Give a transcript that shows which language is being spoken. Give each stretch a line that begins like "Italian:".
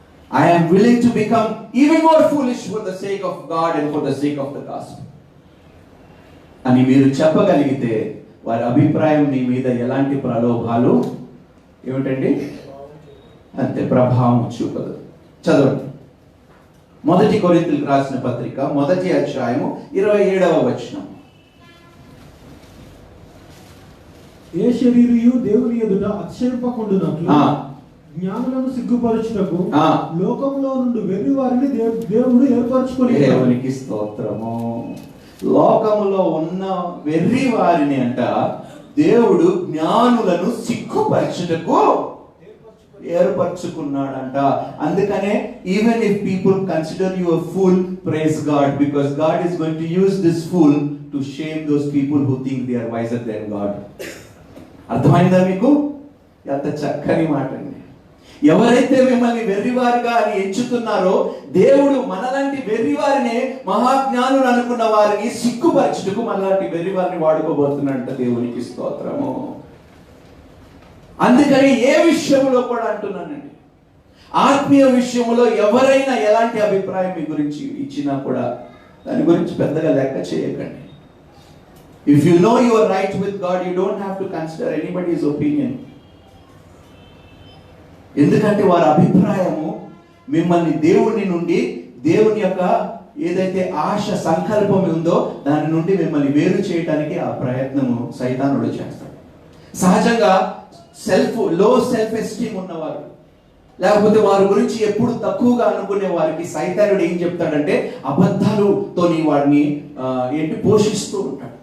English: I am willing to become even more foolish for the sake of God and for the sake of the gospel.
Telugu: అని మీరు చెప్పగలిగితే వారి అభిప్రాయం మీ మీద ఎలాంటి ప్రలోభాలు ఏమిటండి అంతే ప్రభావం చూపదు. చదవండి. 1 కొరింథీయులకు రాసిన పత్రిక 1వ అధ్యాయము 27వ వచనం. ఏ శరీరియు దేవుని ఎదుట అతిశయింపకుండునట్లు జ్ఞానులను సిగ్గుపరచుటకు లోకంలో నుండి వెర్రి వారిని దేవుడు ఏర్పరచుకొని. దేవునికి స్తోత్రము. లోకములో ఉన్న వెర్రి వారిని అంట దేవుడు జ్ఞానులను సిగ్గుపరచుటకు ఏర్పరచుకున్నాడంట.
English: అందుకనే even if people consider you a fool, praise God, because God is going to use this fool to shame those people who think they are wiser than God.
Telugu: అర్థమైందా మీకు? ఎంత చక్కని మాట అండి. ఎవరైతే మిమ్మల్ని వెర్రివారుగా అని ఎంచుతున్నారో దేవుడు మనలాంటి వెర్రివారినే మహాజ్ఞానులు అనుకున్న వారిని సిగ్గుపరచుటకు మనలాంటి వెర్రివారిని వాడుకోబోతున్నాడంట. దేవునికి స్తోత్రము. అందుకని ఏ విషయంలో కూడా అంటున్నానండి, ఆత్మీయ విషయంలో ఎవరైనా ఎలాంటి అభిప్రాయం మీ గురించి ఇచ్చినా కూడా దాని గురించి పెద్దగా లెక్క చేయకండి.
English: If you know you are right with God, you don't have to consider anybody's opinion.
Telugu: ఎందుకంటే వారి అభిప్రాయము మిమ్మల్ని దేవుని నుండి, దేవుని యొక్క ఏదైతే ఆశ సంకల్పం ఉందో దాని నుండి మిమ్మల్ని వేరు చేయడానికి ఆ ప్రయత్నము సైతానుడు చేస్తాడు. సహజంగా లో సెల్ఫ్ ఎస్టీమ్ ఉన్నవారు, లేకపోతే వారి గురించి ఎప్పుడు తక్కువగా అనుకునే వారికి సైతానుడు ఏం చెప్తాడంటే అబద్ధాలతో వాడిని పోషిస్తూ ఉంటాడు.